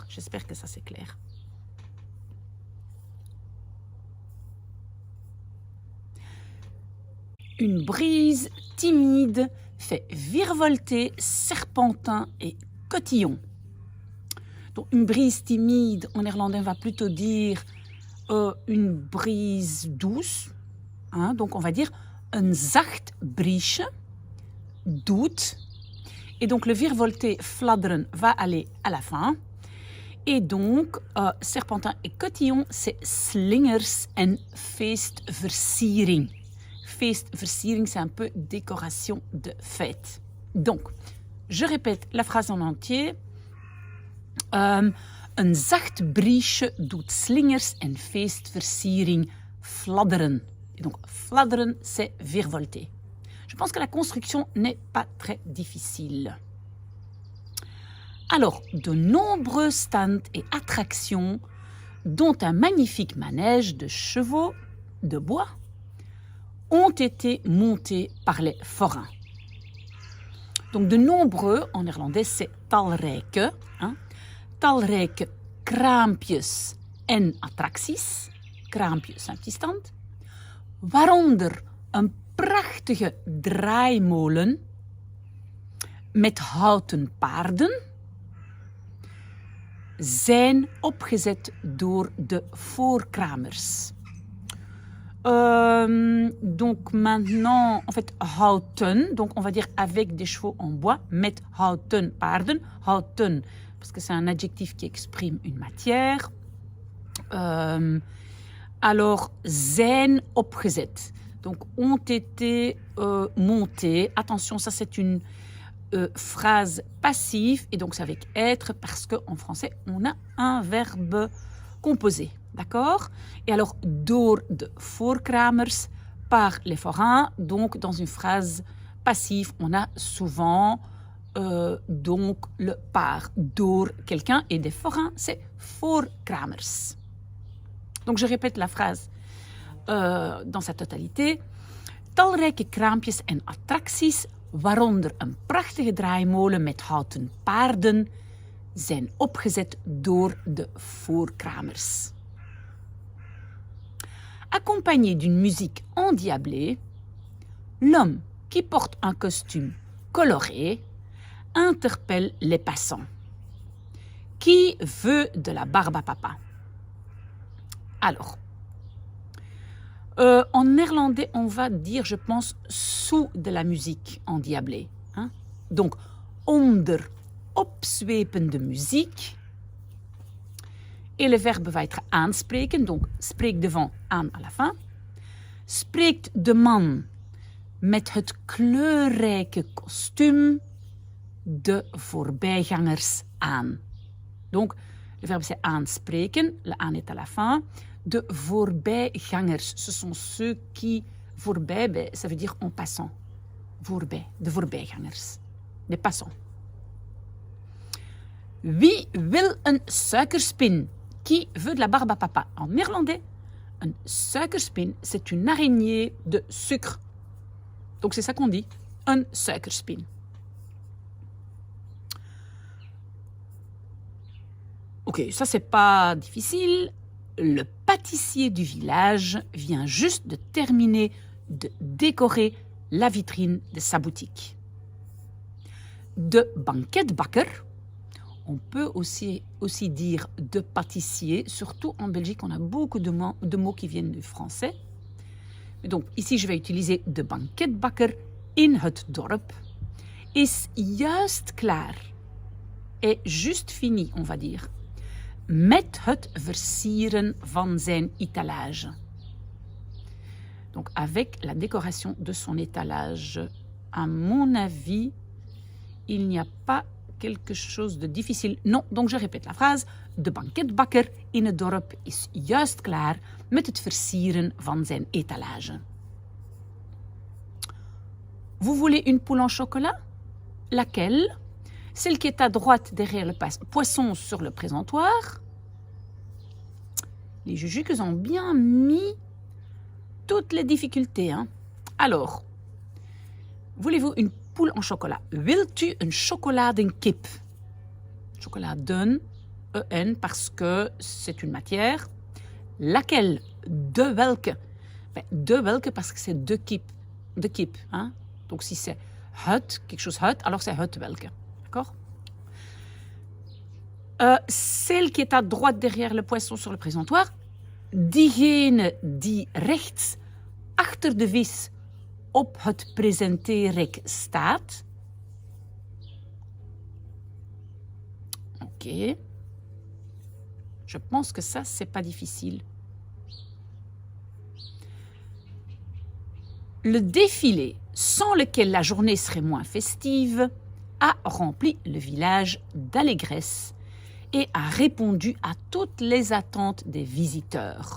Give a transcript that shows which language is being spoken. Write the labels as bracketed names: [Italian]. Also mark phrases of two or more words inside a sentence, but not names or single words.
[French] J'espère que ça c'est clair. Une brise timide fait virevolter serpentin et cotillon. Donc, une brise timide, en néerlandais, on va plutôt dire une brise douce. Hein, donc, on va dire un [Dutch] zacht briesje, doet. [French] Et donc, le virevolter, fladderen, va aller à la fin. Et donc, serpentin et cotillon, c'est [Dutch] slingers en feestversiering. [French] Feestversiering, c'est un peu décoration de fête. Donc, je répète la phrase en entier. [Dutch] Een zacht briesje doet slingers en feestversiering fladderen. [French] Et donc, fladderen, c'est virevolter. Je pense que la construction n'est pas très difficile. Alors, de nombreux stands et attractions, dont un magnifique manège de chevaux de bois, ont été montés par les forains. Donc, de nombreux, en néerlandais, c'est talrijke. Hein? [Dutch] Talrijke kraampjes en attracties. Kraampjes, [French] un petit stand. [Dutch] Waaronder een prachtige draaimolen met houten paarden zijn opgezet door de voorkramers. [French] Donc maintenant, en fait, houten, donc on va dire avec des chevaux en bois, [Dutch] met houten paarden, houten, [French] parce que c'est un adjectif qui exprime une matière. Alors, [Dutch] zijn opgezet, [French] donc ont été montés. Attention, ça c'est une phrase passive, et donc c'est avec être, parce qu'en français, on a un verbe composé. D'accord? Et alors, [Dutch] door de voorkramers, [French] par les forains. Donc, dans une phrase passive, on a souvent donc le par, door quelqu'un, et des forains, c'est voorkramers. Donc, je répète la phrase dans sa totalité. [Dutch] Talrijke kraampjes en attracties, waaronder een prachtige draaimolen met houten paarden, zijn opgezet door de voorkramers. [French] Accompagné d'une musique endiablée, l'homme qui porte un costume coloré interpelle les passants. Qui veut de la barbe à papa? Alors, en néerlandais, on va dire, je pense, sous de la musique endiablée. Hein? Donc, [Dutch] onder opzwepende muziek. [French] Et le verbe va être aanspreken, donc spreek devant, aan à la fin. [Dutch] Spreekt de man met het kleurrijke kostuum de voorbijgangers aan. [French] Donc, le verbe c'est aanspreken, le aan est à la fin. De voorbijgangers, ce sont ceux qui voorbij, ça veut dire en passant. [Dutch] Voorbij, de voorbijgangers, [French] des passants. [Dutch] Wie wil een suikerspin? [French] Qui veut de la barbe à papa? En néerlandais, un suikerspin, c'est une araignée de sucre. Donc c'est ça qu'on dit, un suikerspin. Ok, ça c'est pas difficile. Le pâtissier du village vient juste de terminer de décorer la vitrine de sa boutique. [Dutch] De banketbakker, [French] on peut aussi dire de pâtissier, surtout en Belgique, on a beaucoup de mots qui viennent du français. Donc ici, je vais utiliser [Dutch] de banketbakker in het dorp. Is juist klaar, [French] est juste fini, on va dire, [Dutch] met het versieren van zijn étalage. [French] Donc avec la décoration de son étalage. À mon avis, il n'y a pas quelque chose de difficile. Non, donc je répète la phrase. [Dutch] De banketbakker in het dorp is juist klaar met het versieren van zijn étalage. [French] Vous voulez une poule en chocolat? Laquelle? Celle qui est à droite derrière le poisson sur le présentoir. Les jujuks ont bien mis toutes les difficultés. Hein. Alors, voulez-vous une poule en chocolat? [Dutch] Wilt u een chocoladenkip? Chocoladen, en, [French] parce que c'est une matière. Laquelle? [Dutch] De welke? De welke [French] parce que c'est [Dutch] de kip. Hein? [French] Donc si c'est het, quelque chose het, alors c'est [Dutch] het welke. [French] D'accord? Celle qui est à droite derrière le poisson sur le présentoir, [Dutch] diegene die rechts achter de vis op het presenteerrek staat. [French] Ok. Je pense que ça, c'est pas difficile. Le défilé, sans lequel la journée serait moins festive, a rempli le village d'allégresse et a répondu à toutes les attentes des visiteurs.